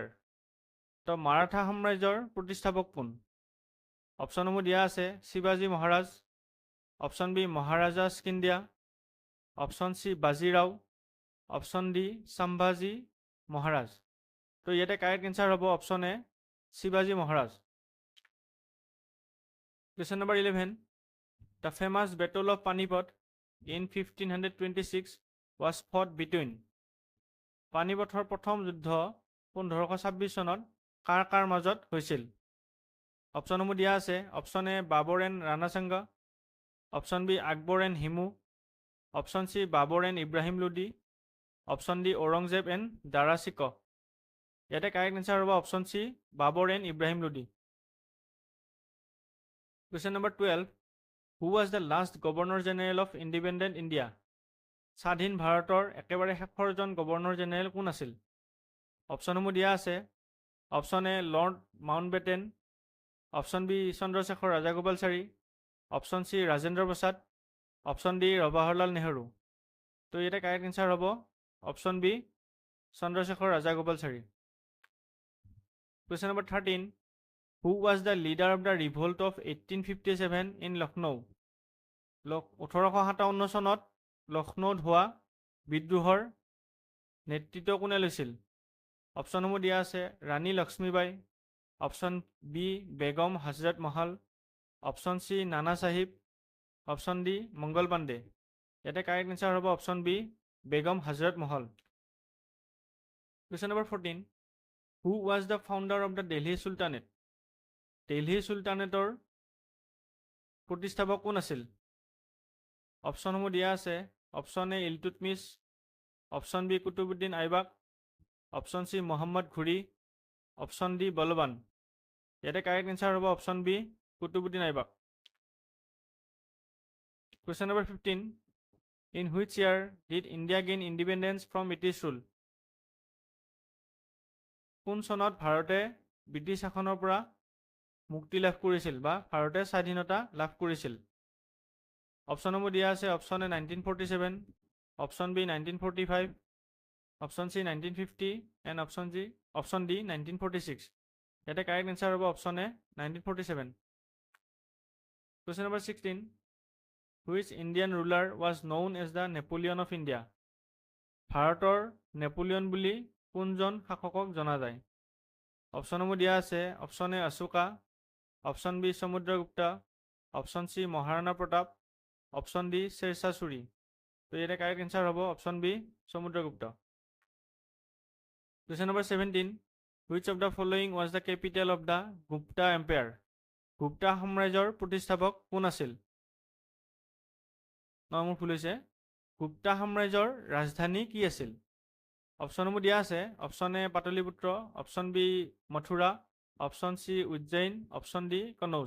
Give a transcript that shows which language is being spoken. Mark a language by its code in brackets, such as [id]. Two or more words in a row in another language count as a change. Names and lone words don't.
[as] তো মাৰাঠা সাম্ৰাজ্যৰ প্ৰতিষ্ঠাপক কোন? অপশ্যনসমূহ দিয়া আছে। শিৱাজী মহাৰাজ, [en] option B [as] মহাৰাজা স্কিন্দিয়া, [en] option C [as] বাজিৰাও, [en] option D [as] সম্ভাজী মহাৰাজ। তো ইয়াতে [en] correct answer [as] হ'ব [en] option A [as] শিৱাজী মহাৰাজ। [en] Question number 11. The famous Battle of Panipat in 1526 was fought between [as] পানিপথৰ প্ৰথম যুদ্ধ 1526 চনত কাৰ কাৰ মাজত হৈছিল? অপশ্যনসমূহ দিয়া আছে। [en] option A [as] বাবৰ এণ্ড ৰাণাসাংগা, [en] option B [as] আকবৰ এণ্ড হিমু, [en] option C [as] বাবৰ এণ্ড ইব্ৰাহিম লোডি, [en] option D [as] ঔৰংজেব এণ্ড দাৰা শিকোহ। ইয়াতে [en] correct answer [as] হ'ব [en] option C [as] বাবৰ এণ্ড ইব্ৰাহিম লোডি। [en] Question number 12. Who was the last Governor General of Independent India? [as] স্বাধীন ভাৰতৰ একেবাৰে শেষৰজন গভৰ্ণৰ জেনেৰেল কোন আছিল? অপশ্যনসমূহ দিয়া আছে। [en] option A [as] লৰ্ড মাউণ্টবেটেন, [en] option B [as] চন্দ্ৰশেখৰ ৰাজাগোপালচাৰী, [en] option C [as] ৰাজেন্দ্ৰ প্ৰসাদ, [en] option D [as] জৱাহৰলাল নেহৰু। তো ইয়াতে [en] correct answer [as] হ'ব [en] option B [as] চন্দ্ৰশেখৰ ৰাজাগোপালচাৰী। [en] Question number 13. Who was the leader of the revolt of 1857 in Lucknow? [as] 1857 চনত লক্ষ্ণৌত হোৱা বিদ্ৰোহৰ নেতৃত্ব কোনে লৈছিল? অপশ্যনসমূহ দিয়া আছে। ৰাণী লক্ষ্মীবাই, [en] option B [as] বেগম হজৰত মহল, [en] option C [as] নানা চাহিব, [en] option D [as] মংগল পাণ্ডে। ইয়াতে [en] correct answer [as] হ'ব [en] option B [as] বেগম হজৰত মহল। [en] Question number 14. Who was the founder of the Delhi Sultanate? [as] দিল্লী চুলতানেটৰ প্ৰতিষ্ঠাপক কোন আছিল? অপশ্যনসমূহ দিয়া আছে। [en] option A [as] ইলতুৎমিছ, [en] option B [as] কুতুবুদ্দিন আইবাক, [en] option C [as] মোহাম্মদ ঘুৰি, [en] option D [as] বলৱান। ইয়াতে [en] correct answer [as] হ'ব [en] option B [as] কুতুবুদ্দিন আইবাক। [en] Question number 15. In which year did India gain independence from British rule? [as] কোন চনত ভাৰতে ব্ৰিটিছ শাসনৰ পৰা মুক্তি লাভ কৰিছিল বা ভাৰতে স্বাধীনতা লাভ কৰিছিল? অপশ্যনসমূহ দিয়া আছে। [en] option A [as] 1947, [en] option B [as] 1945, [en] option C [as] 1950 [en] and option D [as] 1946। ইয়াতে [en] correct answer [as] হ'ব [en] option A [as] 1947। [en] Question number 16. Which Indian ruler was known as the Napoleon of India? [as] ভাৰতৰ নেপোলিয়ন বুলি কোনজন শাসকক জনা যায়? অপশ্যনসমূহ দিয়া আছে। [en] option A [as] অশোকা, [en] option B [as] সমুদ্ৰগুপ্ত, [en] option C [as] মহাৰাণা প্ৰতাপ, [en] option D [as] শ্বেৰশ্বাহ ছুৰী। তো ইয়াতে [en] correct answer [as] হ'ব [en] option B [as] সমুদ্ৰগুপ্ত। [en] Question number 17. Which of the following was the capital of the Gupta Empire? [as] গুপ্তা সাম্ৰাজ্যৰ প্ৰতিষ্ঠাপক কোন আছিল? মোৰ ভুল হৈছে। গুপ্তা সাম্ৰাজ্যৰ ৰাজধানী কি আছিল? অপশ্যনসমূহ দিয়া আছে। [en] option A [as] পাটলিপুত্ৰ, [en] option B [as] মথুৰা, [en] option C [as] উজ্জয়িন, [en] option D [as] কনৌজ।